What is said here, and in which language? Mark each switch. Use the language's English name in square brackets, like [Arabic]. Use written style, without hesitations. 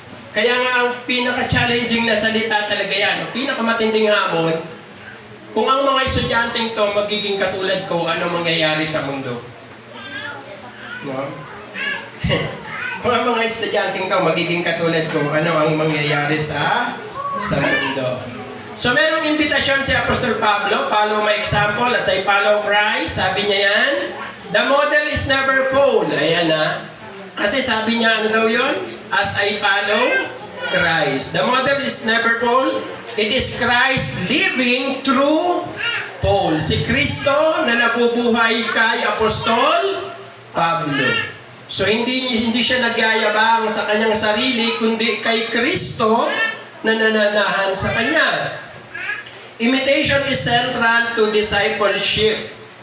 [Filipino] Kaya nga ang pinaka-challenging na salita talaga yan, pinakamatinding hamon, kung ang mga estudyanteng to magiging katulad ko, ano mangyayari sa mundo? No? Kung ang mga estudyanteng to magiging katulad ko, ano ang mangyayari sa mundo? So merong imbitasyon si Apostol Pablo, [English] follow my example as I follow Christ. [Filipino] Sabi niya yan, [English] the model is never fall. [Filipino] Ayan na. Kasi sabi niya, ano daw yun? [English] As I follow Christ. The model is never fall. It is Christ living through Paul. [Filipino] Si Kristo na nabubuhay kay Apostol Pablo. So hindi siya nagyayabang sa kanyang sarili, kundi kay Kristo na nananahan sa kanya. [English] Imitation is central to discipleship.